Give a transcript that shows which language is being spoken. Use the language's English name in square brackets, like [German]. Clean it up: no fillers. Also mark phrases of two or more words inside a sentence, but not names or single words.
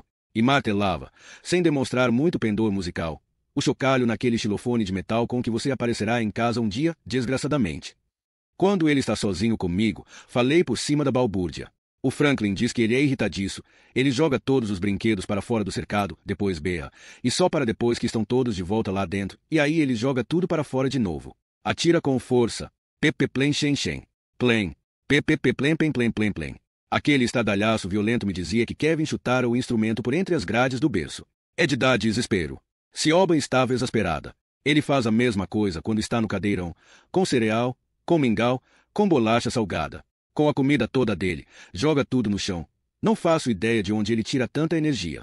[Portuguese] E martelava, sem demonstrar muito pendor musical, o chocalho naquele xilofone de metal com que você aparecerá em casa um dia, desgraçadamente. Quando ele está sozinho comigo, falei por cima da balbúrdia. O Franklin diz que ele é irritadiço. Ele joga todos os brinquedos para fora do cercado, depois berra, e só para depois que estão todos de volta lá dentro, e aí ele joga tudo para fora de novo. Atira com força. Pepeplen shen shen. Plen. Pepepeplen plen plen plen plen. Aquele estardalhaço violento me dizia que Kevin chutara o instrumento por entre as grades do berço. É de dar desespero. Siobhan estava exasperada. Ele faz a mesma coisa quando está no cadeirão, com cereal, com mingau, com bolacha salgada. Com a comida toda dele, joga tudo no chão. Não faço ideia de onde ele tira tanta energia.